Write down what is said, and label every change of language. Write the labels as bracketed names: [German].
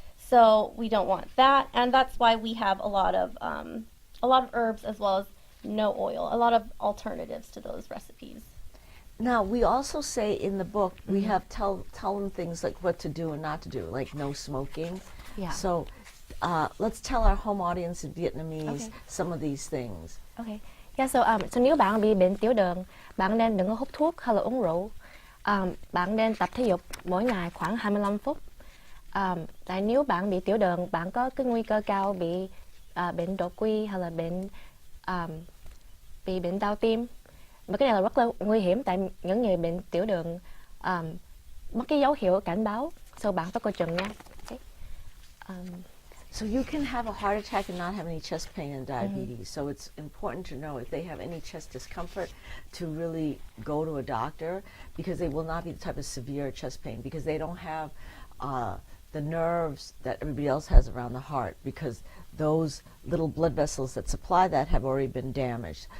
[English] So we don't want that, and that's why we have a lot of herbs as well as no oil, a lot of alternatives to those recipes. Now, we also say in the book, we have tell them things like what to do and not to do, like no smoking. Yeah. So let's tell our home audience in Vietnamese Okay. some of these things. Okay. [Vietnamese] Yeah, so nếu bạn bị bệnh tiểu đường, bạn nên đừng có hút thuốc hay là uống rượu. Bạn nên tập thể dục mỗi ngày khoảng 25 phút. Tại nếu bạn bị tiểu đường, bạn có cái nguy cơ cao bị bệnh đột quỵ hay là bị bệnh đau tim. Mà cái này là rất là nguy hiểm tại những người bệnh tiểu đường mất cái dấu hiệu cảnh báo. So bạn phải coi chừng nha. [English] Okay. So you can have a heart attack and not have any chest pain and diabetes. So it's important to know if they have any chest discomfort to really go to a doctor, because they will not be the type of severe chest pain, because they don't have the nerves that everybody else has around the heart, because those little blood vessels that supply that have already been damaged.